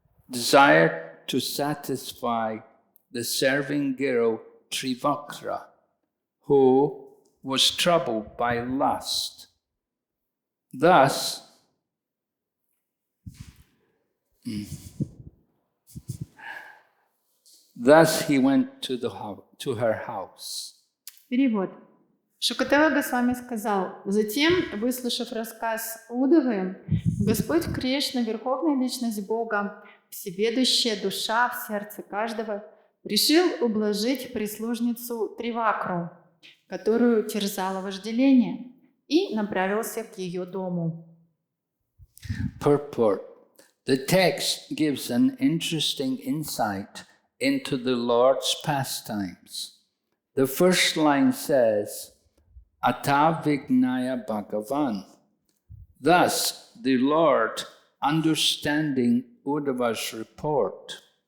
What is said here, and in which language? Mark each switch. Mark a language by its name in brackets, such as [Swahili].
[English] desired to satisfy the serving girl Trivakra, who was troubled by lust. Thus, he went to her house. [Russian] Перевод. Шукадева Госвами сказал: затем, выслушав рассказ Уддавы, Господь Кришна, Верховная Личность Бога, всеведущая душа в сердце каждого, решил ублажить прислужницу Тривакру, которую терзало вожделение, и направился к ее дому. [English] Purport. The text gives an interesting insight into the Lord's pastimes. The first line says, [Sanskrit] Ata Vignaya Bhagavan. [English] Thus, the Lord, understanding Uddhava's report.